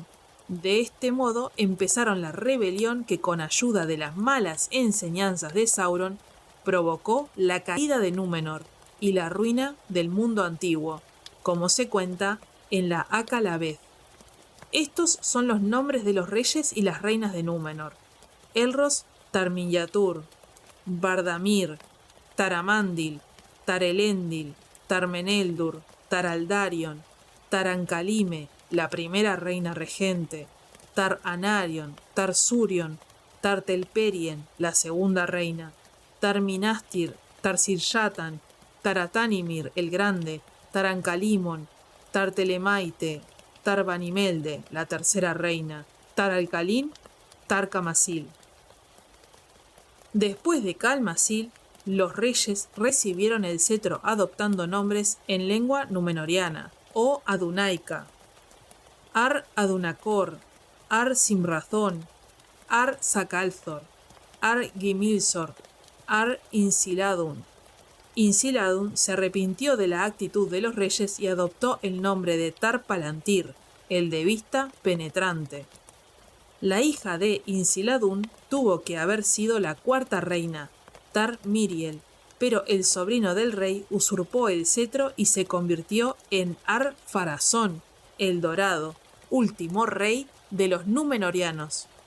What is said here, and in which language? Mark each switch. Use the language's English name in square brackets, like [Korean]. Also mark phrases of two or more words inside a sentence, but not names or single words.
[Spanish] De este modo empezaron la rebelión que, con ayuda de las malas enseñanzas de Sauron, provocó la caída de Númenor y la ruina del mundo antiguo, como se cuenta en la Akal-a-Beth. Estos son los nombres de los reyes y las reinas de Númenor: Elros Tar-Minyatur, Bardamir, Taramandil, Tarelendil, Tarmeneldur, Taraldarion, Tarancalime, la primera reina regente, Tar-Anarion, Tar-Surion, Tartelperien, la segunda reina, Tar-Minastir, Tar-Siryatan, Taratanimir el grande, Tarancalimon, Tartelemaite, Tarbanimelde, la tercera reina, Taralcalín, Tarcamasil. Después de Calmasil, los reyes recibieron el cetro adoptando nombres en lengua numenoriana o adunaica: Ar-Adunacor, Ar-Simrazón, Ar-Sacalthor, Ar-Gimilsor, Ar-Insiladun. Insiladun se arrepintió de la actitud de los reyes y adoptó el nombre de Tar-Palantir, el de vista penetrante. La hija de Insiladun tuvo que haber sido la cuarta reina, Tar-Miriel, pero el sobrino del rey usurpó el cetro y se convirtió en Ar-Pharazôn, el Dorado, último rey de los Númenóreanos.